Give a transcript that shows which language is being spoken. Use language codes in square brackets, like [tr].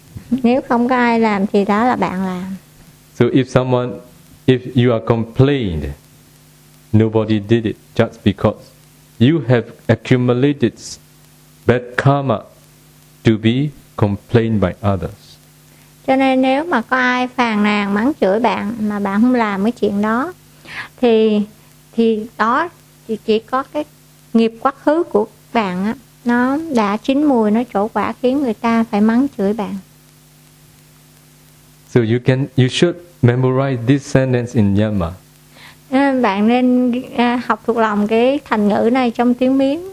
[vi] Nếu không có ai làm thì đó là bạn làm. [en] So if someone, if you are complained, nobody did it, just because you have accumulated bad karma to be complained by others. [vi] Cho nên nếu mà có ai phàn nàn mắng chửi bạn mà bạn không làm cái chuyện đó thì đó chỉ có cái nghiệp quá khứ của bạn á, nó đã chín mùi, nó trổ quả khiến người ta phải mắng chửi bạn. [en] So you should memorize this sentence in Myanmar. [vi] Bạn nên học thuộc lòng cái thành ngữ này trong tiếng Miến.